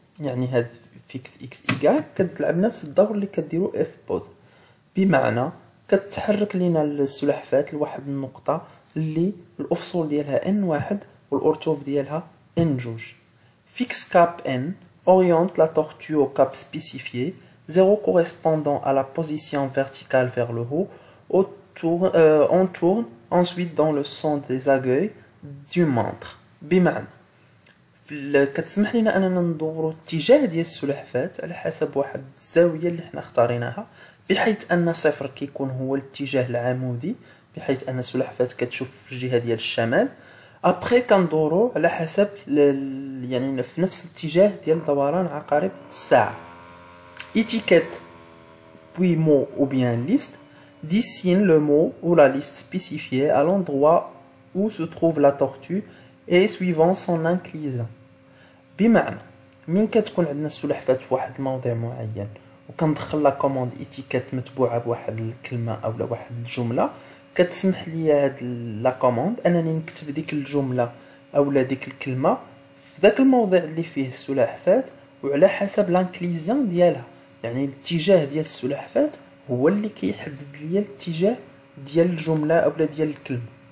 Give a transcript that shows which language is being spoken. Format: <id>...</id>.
<ar>يعني هاد فيكس اكس y كتلعب نفس الدور اللي كديرو اف بوز، بمعنى كتحرك لينا السلحفاة لواحد النقطة اللي الافصول ديالها n1 والارتوب ديالها n2.</ar> <fr>Fixe cap n oriente la tortue au cap spécifié, 0 correspondant à la position verticale vers le haut, on tourne ensuite dans le sens des aiguilles du montre.</fr> <ar>بمعنى كتسمح لنا اننا ندورو الاتجاه ديال السلحفاة على حسب واحد الزاويه اللي حنا اختاريناها، بحيث ان صفر كيكون هو الاتجاه العمودي، بحيث ان السلحفاة كتشوف في الجهه ديال الشمال. ابري كندورو على حسب يعني في نفس الاتجاه ديال دوران عقارب الساعه.</ar> <fr>étiquette puis mot ou bien liste dessine le mot ou la liste spécifiée à l'endroit où se trouve la tortue et suivant son inclinaison.</fr> <ar>بمعنى من كتكون عندنا السلحفاة في واحد الموضع معين وكندخل لا كوموند ايتيكيت متبوعه بواحد الكلمه اولا واحد الجمله، كتسمح لي هاد لا كوموند انني نكتب ديك الجمله اولا ديك الكلمه في داك الموضع اللي فيه السلحفاة وعلى حسب لانكليزيون ديالها، يعني الاتجاه ديال السلحفاة هو اللي كيحدد لي الاتجاه ديال الجمله اولا ديال الكلمه.</ar>